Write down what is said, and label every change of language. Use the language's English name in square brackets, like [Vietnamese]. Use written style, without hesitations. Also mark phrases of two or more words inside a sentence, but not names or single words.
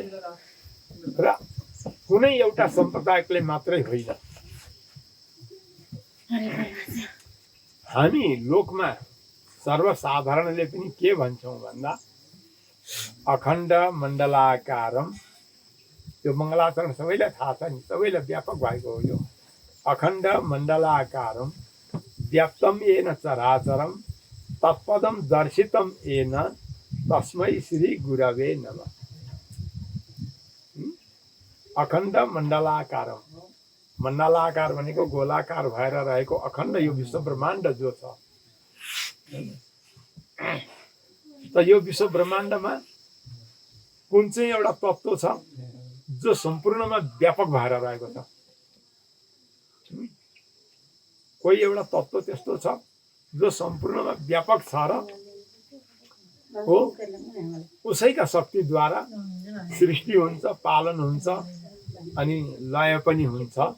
[Nepali] र कुनै एउटा सम्प्रदायले मात्रै होइन, हामी लोकमा सर्वसाधारणले पनि के भन्छौँ भन्दा [Sanskrit] अखण्ड मण्डलाकारम, [Nepali] त्यो मङ्गलाचरण सबैलाई थाहा छ नि, सबैलाई व्यापक भएको हो। [Sanskrit] यो अखण्ड मण्डलाकारम व्याप्तम येन चराचरम तत्पदम दर्शितम येन तस्मै श्री गुरवे नमः। अखण्ड मण्डलाकारम, [Nepali] मण्डलाकार भनेको गोलाकार भएर रहेको अखण्ड यो विश्व ब्रह्माण्ड जो छ। त यो विश्व ब्रह्माण्डमा कुन चाहिँ एउटा तत्त्व छ जो सम्पूर्णमा व्यापक भएर रहेको छ? कोही एउटा तत्त्व त्यस्तो छ जो सम्पूर्णमा व्यापक छ र हो उसैका शक्तिद्वारा सृष्टि हुन्छ, पालन हुन्छ अनि लय पनि हुन्छ।